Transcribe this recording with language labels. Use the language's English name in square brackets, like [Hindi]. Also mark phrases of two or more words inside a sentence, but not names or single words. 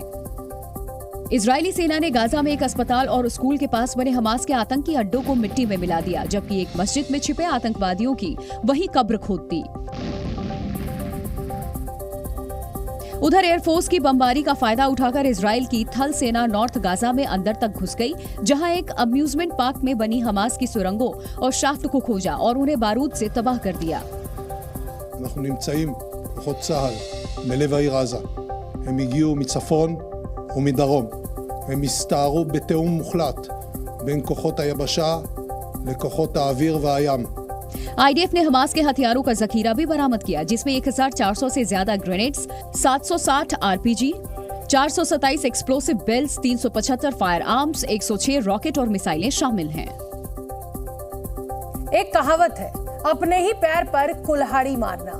[Hindi] इजरायली सेना ने गाजा में एक अस्पताल और स्कूल के पास बने हमास के आतंकी अड्डों को मिट्टी में मिला दिया, जबकि एक मस्जिद में छिपे आतंकवादियों की वहीं कब्र खोद दी। उधर एयरफोर्स की बमबारी का फायदा उठाकर इजराइल की थल सेना नॉर्थ गाजा में अंदर तक घुस गई, जहां एक [English] amusement park [Hindi] में बनी हमास की सुरंगों और शाफ्ट को खोजा और उन्हें बारूद से तबाह कर दिया। [Hebrew] אנחנו נמצאים כוחות צה"ל בלב העיר עזה. הם הגיעו מצפון ומדרום. הם הסתערו בתיאום מוחלט בין כוחות היבשה לכוחות האוויר והים. [Hindi] आईडीएफ ने हमास के हथियारों का जखीरा भी बरामद किया, जिसमें 1400 से ज्यादा ग्रेनेड्स, 760 आरपीजी, 427 [English] explosive belts, [Hindi] 375 [English] fire arms, [Hindi] 106 रॉकेट और मिसाइलें शामिल हैं। एक कहावत है, अपने ही पैर पर कुल्हाड़ी मारना।